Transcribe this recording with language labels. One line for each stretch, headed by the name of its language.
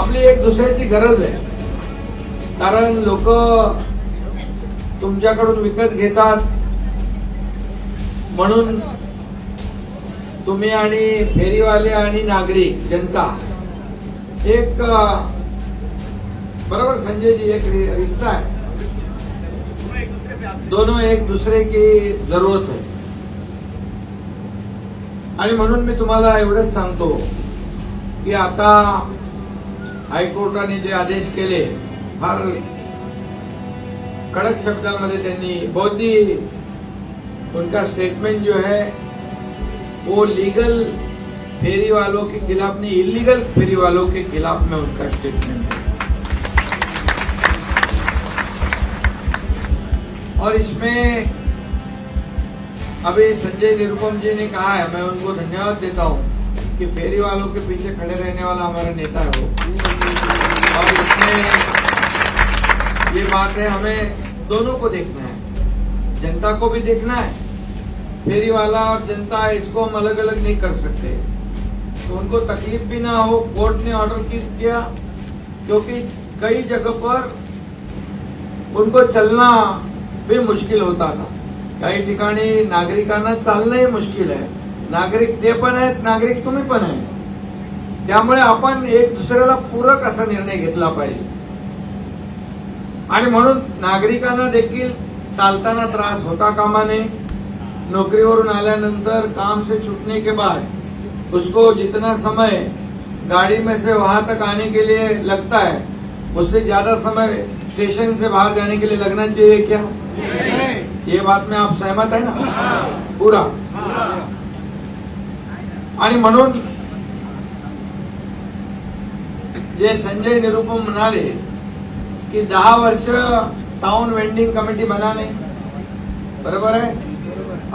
Marathi: आपली एक दुसऱ्याची गरज आहे, कारण लोक तुमच्याकडून विकत घेतात म्हणून तुम्ही आणि फेरीवाले आणि नागरिक जनता एक,
Hindi: बराबर संजय जी, एक रिश्ता है, दोनों एक दूसरे की जरूरत है।
Marathi: आणि म्हणून मी तुम्हाला एवढंच सांगतो की आता हायकोर्टाने जे आदेश केले, फार कड़क शब्दांमध्ये त्यांनी,
Hindi: बहुत ही उनका स्टेटमेंट जो है वो लीगल फेरी वालों के खिलाफ नहीं, इलीगल फेरी वालों के खिलाफ में उनका स्टेटमेंट है। और इसमें अभी संजय निरुपम जी ने कहा है, मैं उनको धन्यवाद देता हूं कि फेरी वालों के पीछे खड़े रहने वाला हमारा नेता है वो, और इसमें ये बात है, हमें दोनों को देखना है, जनता को भी देखना है फेरी वाला और जनता है, इसको हम अलग अलग नहीं कर सकते। तो उनको तकलीफ भी ना हो, कोर्ट ने ऑर्डर किया, क्योंकि कई जगह पर उनको चलना भी मुश्किल होता था।
Marathi: काही ठिकाणी नागरिकांना चालणंही मुश्किल आहे। नागरिक ते पण आहेत, नागरिक तुम्ही पण आहे। त्यामुळे आपण एक दुसऱ्याला पूरक असा निर्णय घेतला पाहिजे आणि म्हणून नागरिकांना देखील चालताना त्रास होता कामा नये। नौकरीवरून आल्यानंतर
Hindi: काम से छूटने के बाद उसको जितना समय गाड़ी में से वहां तक आने के लिए लगता है, उससे ज्यादा समय स्टेशन से बाहर जाने के लिए लगना चाहिए क्या? ये बात में आप सहमत है ना? पूरा।
Marathi: आणि म्हणून जे संजय निरुपम म्हणाले कि 10 वर्ष टाउन वेंडिंग कमेटी
Hindi: बनाने, बराबर है।